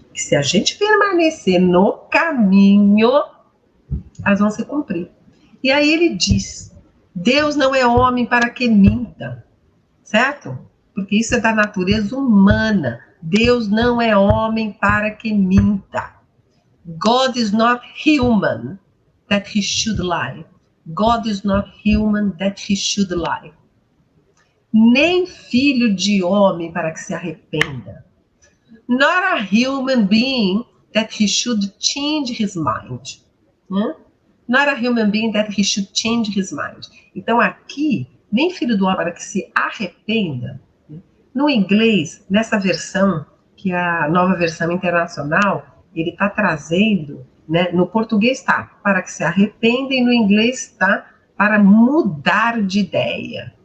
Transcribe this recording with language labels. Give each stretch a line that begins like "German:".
Portuguese: Que se a gente permanecer no caminho, elas vão se cumprir. E aí Ele diz, Deus não é homem para que minta, certo? Porque isso é da natureza humana. Deus não é homem para que minta.
English: God is not human that he should lie. God is not human that he should lie.
Portuguese: Nem filho de homem para que se arrependa.
English: Not a human being that he should change his mind. Not a human being that he should change his mind.
Portuguese: Então aqui, nem filho do homem para que se arrependa. No inglês, nessa versão, que é a nova versão internacional, ele está trazendo, né, no português está para que se arrependa e no inglês está para mudar de ideia.